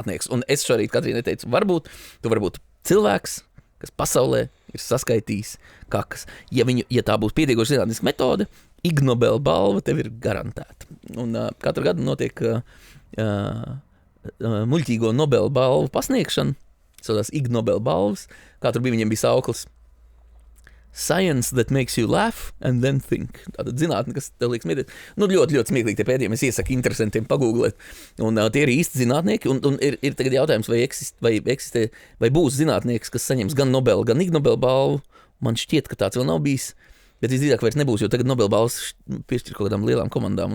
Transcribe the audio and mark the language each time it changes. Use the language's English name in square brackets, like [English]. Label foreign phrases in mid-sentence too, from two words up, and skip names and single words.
[Latvian] Un es šorīt Katrīnai teicu, varbūt tu vari būt cilvēks, kas pasaulē ir saskaitījis kakas. Ja tā būs pietiekoši zinātniska metode, Ig Nobel balva tev ir garantēta. Un katru gadu notiek muļķīgo Nobel balvu pasniegšana, saucās Ig Nobel balvas, kā tur viņiem bija sauklis. [English] Science that makes you laugh and then think. [Latvian] Tātad zinātne, kas tev liekas smieklīgi. Ļoti, ļoti smieklīgi tie pētījumi. Es iesaku interesantiem pagūglēt. Un tie ir īsti zinātnieki. Un ir tagad jautājums, vai būs zinātnieks, kas saņems gan Nobel, gan Ig Nobel balvu. Man šķiet, ka tāds vēl nav bijis. Bet visdrīzāk vairs nebūs, jo tagad Nobel balvas piešķir kaut kādām lielām komandām.